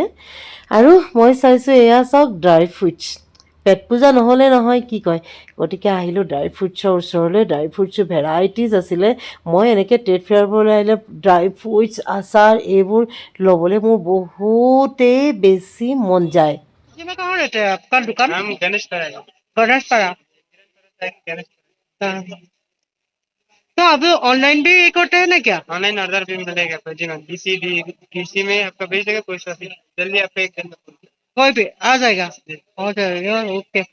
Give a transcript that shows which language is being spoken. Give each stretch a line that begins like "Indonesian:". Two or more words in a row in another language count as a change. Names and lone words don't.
Assamese: আৰু মই চাইছোঁ এয়া চাওক
English: dry fruits.
Assamese: পেট পূজা নহ'লে নহয়, কি কয়? গতিকে আহিলোঁ
English: dry fruits
Assamese: ওচৰলৈ।
English: dry fruits varieties
Assamese: আছিলে। মই এনেকৈ
English: trade fair
Assamese: আহিলে
English: dry fruits,
Assamese: আচাৰ এইবোৰ ল'বলৈ মোৰ বহুতেই বেছি মন যায়।
Hindi: में कहाँ रहते हैं आपका दुकान? हम गणेश पारा। हाँ। तो आप ऑनलाइन भी करते हैं ना क्या?
English: online order
Hindi: भी मिलेगा जी मैम किसी में आपका भेज देगा कोई सा भी जल्दी आपको एक दिन में कोई भी आ जाएगा, हो जाएगा।